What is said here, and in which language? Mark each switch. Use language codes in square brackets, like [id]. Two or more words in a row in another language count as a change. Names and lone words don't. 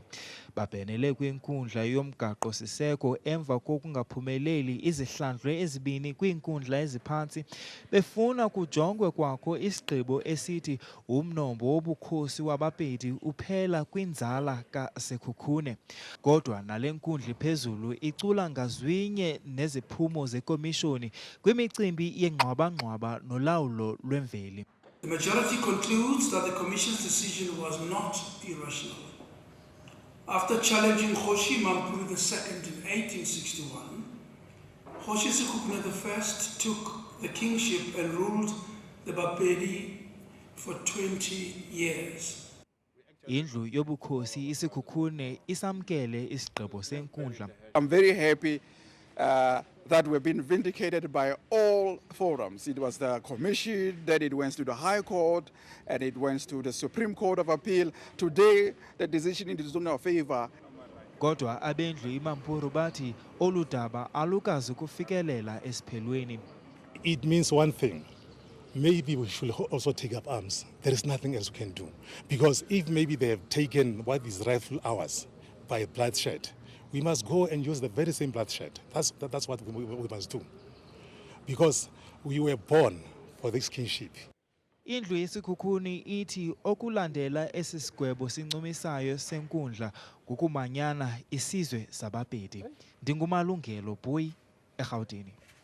[xh] Babhenele kwinkundla yomgaqo-siseko emva kokungaphumeleli izihlandlo ezibini kwiinkundla eziphantsi, befuna kujongwe kwakho isigqibo esithi umnombo wobukhosi wabaPedi uphela kwinzala kaSekhukhune. Kodwa nale nkundla iphezulu icula ngazwinye neziphumo zekomishoni kwimicimbi yengxwaba-ngxwaba nolawulo lwemveli. [en] The majority concludes that the Commission's decision was not irrational. After challenging Mampuru II in 1861, Sekhukhune I took the kingship and ruled the Bapedi for 20 years. [xh] Indlu yoBukhosi iSekhukhune isamkele isigqibo senkundla. [en] I'm very happy that we've been vindicated by all forums. It was the commission, then it went to the High Court, and it went to the Supreme Court of Appeal. Today, the decision is in our favor. [xh] Kodwa abendlu iMampuru bathi oludaba alukazi kufikelela esiphelweni. [en] It means one thing. Maybe we should also take up arms. There is nothing else we can do. Because if maybe they have taken what is rightful ours by bloodshed, we must go and use the very same bloodshed. That's what we must do. Because we were born for this kingship. [xh] Indlu yeSekhukhune ithi okulandela esi sigwebo sincumisayo senkundla ngokumanyana isizwe samaPedi. Ndingumalungelo Boy eGauteng.